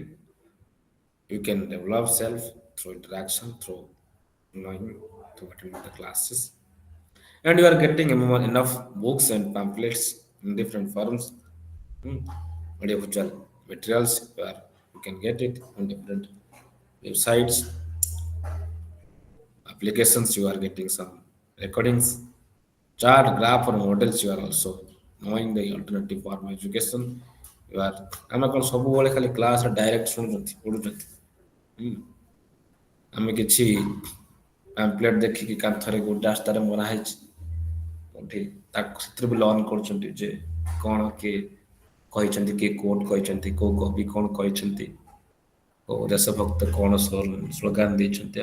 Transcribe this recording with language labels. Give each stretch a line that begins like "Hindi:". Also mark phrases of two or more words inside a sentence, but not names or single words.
English: You can develop self through interaction, through knowing, through attending the classes, and you are getting enough books and pamphlets in different forms, hmm, audiovisual materials where you can get it on different websites, applications. You are getting some recordings, chart, graph, or models. You are also knowing the alternative form of education. You are
Odia: ଆମେ କ'ଣ ସବୁବେଳେ ଖାଲି କ୍ଲାସରେ ଡାଇରେକ୍ଟ ଶୁଣୁଛନ୍ତି ପଢୁଛନ୍ତି। ହୁଁ, ଆମେ କିଛି ପାମ୍ପଲେଟ୍ ଦେଖିକି କାନ୍ଥରେ ଗୋଟେ ରାସ୍ତାରେ ମରା ହେଇଛି କୋଉଠି ତାକୁ ସେଥିରେ ବି ଲର୍ନ କରୁଛନ୍ତି ଯେ କ'ଣ କିଏ କହିଛନ୍ତି, କିଏ କୋଟ୍ କହିଛନ୍ତି, କୋଉ କବି କ'ଣ କହିଛନ୍ତି, କୋଉ ଦେଶଭକ୍ତ କ'ଣ ସ୍ଲୋଗାନ ଦେଇଛନ୍ତି।